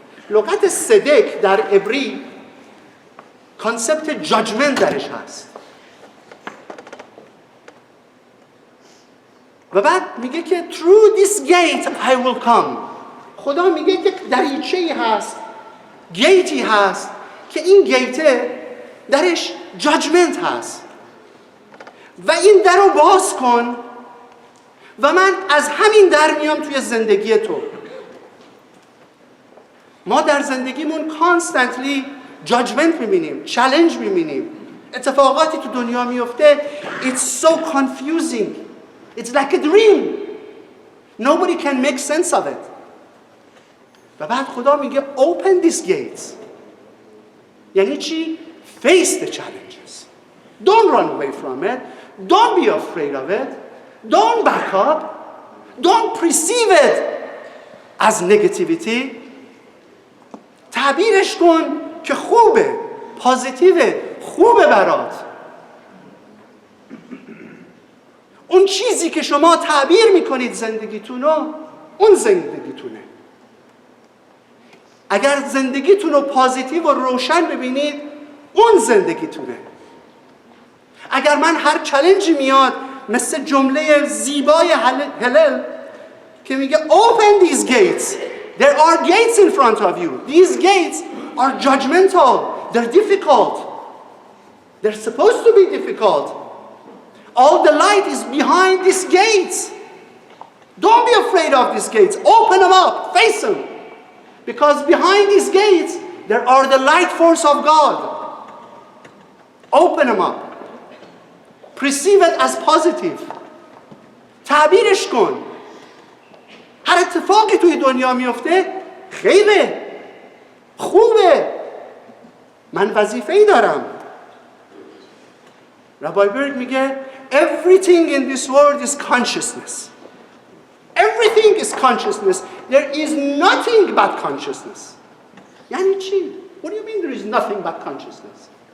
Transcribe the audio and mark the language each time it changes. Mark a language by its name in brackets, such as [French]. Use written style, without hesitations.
[Persian] لغت صدق در عبری کانسپت judgment درش هست. و بعد میگه که [English] through this gate I will come. [Persian] خدا میگه که دریچه‌ای هست، گیتی هست که این گیته درش جاجمنت هست و این در رو باز کن و من از همین در میام توی زندگی تو. ما در زندگیمون کانستنتلی جاجمنت میبینیم، چالش میبینیم، اتفاقاتی تو دنیا میفته. [English] It's so confusing. It's like a dream. Nobody can make sense of it. [Persian] و بعد خدا میگه [English] open these gates. [Persian] یعنی چی؟ [English] Face the challenges. Don't run away from it. Don't be afraid of it. Don't back up. Don't perceive it as negativity. [Persian] تعبیرش کن که خوبه، پازیتیوه، خوبه برات. اون چیزی که شما تعبیر میکنید زندگیتونو، اون زندگیتونه. اگر زندگیتون رو پازیتیو و روشن ببینید، اون زندگیتونه. اگر من هر چالنجی میاد مثل جمله زیبای هلل که میگه [English] open these gates. There are gates in front of you. These gates are judgmental. They're difficult. They're supposed to be difficult. All the light is behind these gates. Don't be afraid of these gates. Open them up. Face them. Because behind these gates, there are the light force of God. Open them up. Perceive it as positive. [Persian] تعبیرش کن. هر اتفاقی توی دنیا میفته خیره، خوبه، من وظیفه‌ای دارم. [English] Robbie Berg [Persian] میگه [English] everything in this world is consciousness. Everything is consciousness. There is nothing but consciousness. [Persian] یعنی چی؟ [English] What do you mean there is nothing but consciousness?